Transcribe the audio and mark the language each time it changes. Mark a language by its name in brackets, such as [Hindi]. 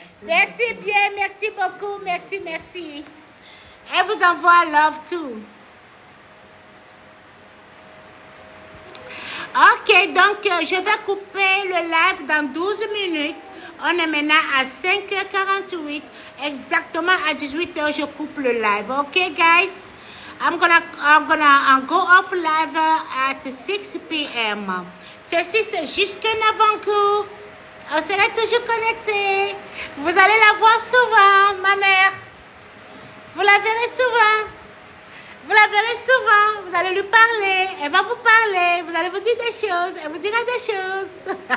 [French] Merci bien, merci beaucoup, merci. Elle vous envoie love too. Ok, donc je vais couper le live dans 12 minutes. On est maintenant à 5h48. Exactement à 18h, je coupe le live. [English] Ok, guys? I'm gonna go off live at 6 p.m. [French] Ceci, c'est jusqu'à avant-cours. On sera toujours connecté. Vous allez la voir souvent, ma mère. Vous la verrez souvent. Vous la verrez souvent. Vous allez lui parler. Elle va vous parler. Vous allez vous dire des choses. Elle vous dira des choses.